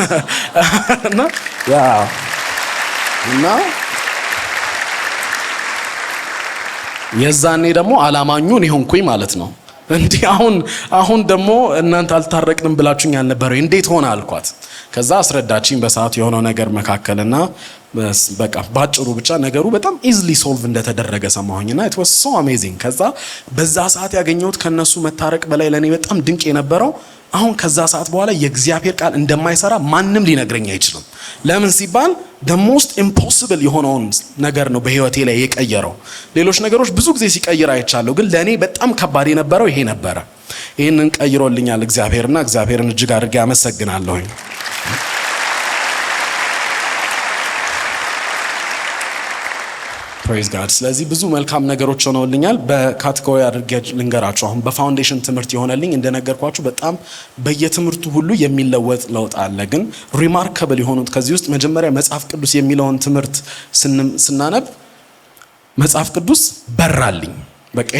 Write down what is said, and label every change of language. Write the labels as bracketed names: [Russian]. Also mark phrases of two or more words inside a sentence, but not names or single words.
[Amharic] እና የዛኔ ደግሞ አላማኙን ይሆንኩኝ ማለት ነው እንዴ አሁን ደግሞ እናንተ አልታረቅንም ብላችሁኝ አልነበረ እንዴት ሆነ አልኳት ከዛ አስረዳችኝ በሰዓቱ የሆነው ነገር መካከልና በቃ ባጭሩ ብቻ ነገሩ በጣም [English] easily solve [Amharic] እንደተደረገ ሰማሁኝና [English] it was so amazing [Amharic] ከዛ በዛ ሰዓት ያገኘሁት ከነሱ መታረቅ በላይ ለኔ በጣም ድንቅ የነበረው አሁን ከዛ ሰዓት በኋላ የእግዚአብሔር ቃል እንደማይሰራ ማንም ሊነግረኝ አይችልም ለምን ሲባል [English] the most impossible [Amharic] የሆነውን ነገር ነው በህይወቴ ላይ የቀየረው ሌሎች ነገሮች ብዙ ጊዜ ሲቀይር አይቻለሁ ግን ለኔ በጣም ከባድ የነበረው ይሄ ነበረ ይሄንን ቀይሮልኛል እግዚአብሔርና እግዚአብሔርን እጅግ አድርጌ አመሰግናለሁኝ [English] praise God [Amharic] ስለዚህ ብዙ መልካም ነገሮች ሆነውልኛል በካቴጎሪ አድርጌ ልንገራችሁ አሁን በፋውንዴሽን ትምህርት የሆነልኝ እንደነገርኳችሁ በጣም በየትምህርቱ ሁሉ የሚለወጥ ለውጥ አለ ግን ሪማርካብል የሆኑት ከዚህ ውስጥ መጀመሪያ መጽሐፍ ቅዱስ የሚለውን ትምህርት ስናነብ መጽሐፍ ቅዱስ በራልኝ በቃ ይሄ